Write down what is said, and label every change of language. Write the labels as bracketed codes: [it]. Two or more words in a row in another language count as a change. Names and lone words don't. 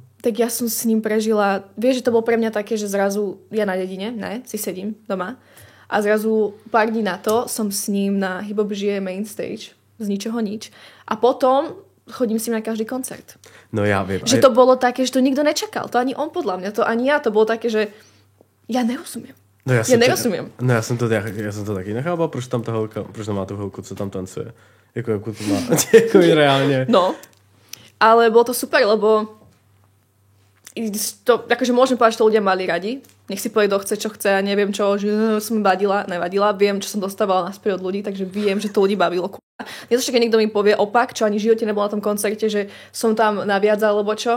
[sk] Tak ja som s ním prežila, vieš, že to bolo pre mňa také, že zrazu ja na dedine, ne, si sedím doma a zrazu pár dní na to som s ním na Hip Hop žije main stage, z ničoho nič. A potom chodím s ním na každý koncert. No ja viem. Že to bolo také, že to nikto nečakal. To ani on podľa mňa, to ani ja. To bolo také, že ja nerozumiem. No ja nerozumiem. [cs] No ja jsem to taky nechápal, proč tam má tu holku, co tam tancuje. Jako to má, jako reálne. [sk] No, ale bolo to super, lebo to, akože môžem povedať, že to ľudia mali radi. Nech si povie, kto chce, čo chce. Ja neviem čo, že som nevadila. Viem, čo som dostávala naspäť od ľudí, takže viem, že to ľudí bavilo. Nie to, keď niekto mi povie opak, čo ani v živote nebolo na tom koncerte, že som tam naviac alebo čo.